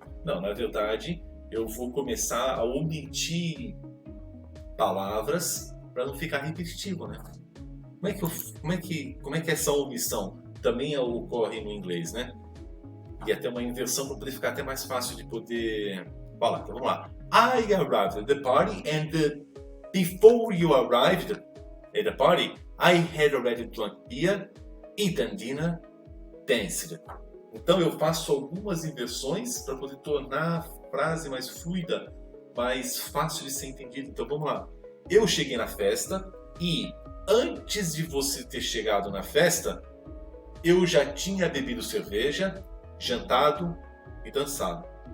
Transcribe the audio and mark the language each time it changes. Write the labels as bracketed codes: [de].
[pt] Não, na verdade, eu vou começar a omitir palavras para não ficar repetitivo, né? Como é que essa omissão também ocorre no inglês, né? E até uma inversão para poder ficar até mais fácil de poder falar. Então vamos lá. [en] I arrived at the party and before you arrived at the party, I had already drunk beer, eaten dinner, danced. [pt] Então eu faço algumas inversões para poder tornar a frase mais fluida, mais fácil de ser entendida. Então vamos lá. Eu cheguei na festa e antes de você ter chegado na festa, eu já tinha bebido cerveja, jantado e dançado.